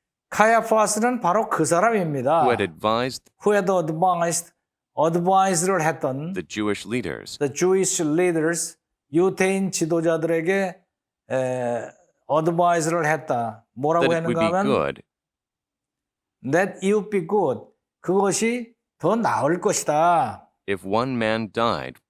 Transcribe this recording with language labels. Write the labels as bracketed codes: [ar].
[ko] 카야파스는 바로 그 사람입니다. [en] who had advised Who had advised를 [ko] 했던 [en] the Jewish leaders the Jewish leaders, [ko] 유대인 지도자들에게 advise를 했다. [en] that [ko] 뭐라고 [en] it would [ko] 했는가 [en] be [ko] 하면 [en] good that it would be good. [ko] 그것이 더 나을 것이다. [en] if one man died